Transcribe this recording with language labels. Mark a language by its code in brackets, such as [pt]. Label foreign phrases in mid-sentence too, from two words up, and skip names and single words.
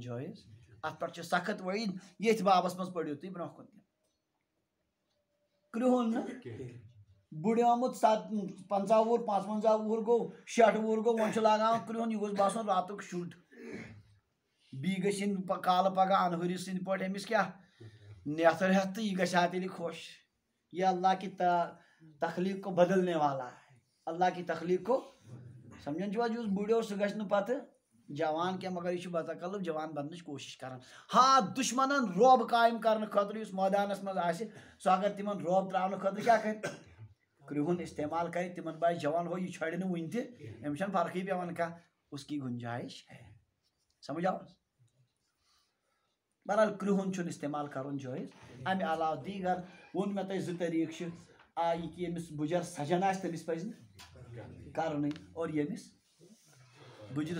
[ks] جٲیز اتھ پٮ۪ٹھ چھُ سخت وعیٖد ییٚتھۍ بابس منٛز پٔرِو تُہۍ برونٛہہ کُن تہِ کرٛہُن نہٕ بُڈیومُت 50 وُہُر 55 وُہُر گوٚو 60 وُہُر گوٚو وۄنۍ چھُ لاگان کرٛہُن یہِ گوٚژھ باسُن راتُک شُر بیٚیہِ گٔژھِ یِنۍ کالہٕ پگہہ انہُرِ سٕنٛدۍ پٲٹھۍ أمِس کیٛاہ نیتھر ہٮ۪تھ تہٕ یہِ گژھِ ہا تیٚلہِ خۄش یہ [ur] اللہ کی تخلیٖق کو بدلنے والا ہے اللہ کی تخلیٖق کو [ks] سمجھان چھُوا یُس بُڈیو سُہ گژھِ نہٕ پتہٕ جوان کینٛہہ مگر یہِ چھُ بتکلف جوان بننٕچ کوٗشش کران ہاں دُشمنن روب قٲیِم کرنہٕ خٲطرٕ یُس مٲدانس منٛز آسہِ سُہ اگر تِمن روب تراونہٕ خٲطرٕ کیٛاہ کرِ کرٛہُن استعمال کرِ تِمن باسہِ جوان ہو یہِ چھۄڑِ نہٕ وُنہِ تہِ أمِس چھنہٕ فرقٕے پیٚوان کانٛہہ [ur] اس کی گُنجٲیِش ہے [ks] سمجھ آو بہرحال کرٛہُن چھُنہٕ استعمال کرُن جٲیز امہِ علاوٕ دیٖگر ووٚن مےٚ تۄہہِ 2 طٔریٖقہٕ چھِ یہِ کہِ ییٚمِس بُجر سجان آسہِ تٔمِس پزِ نہٕ کرنُے اور ییٚمِس بُجرٕ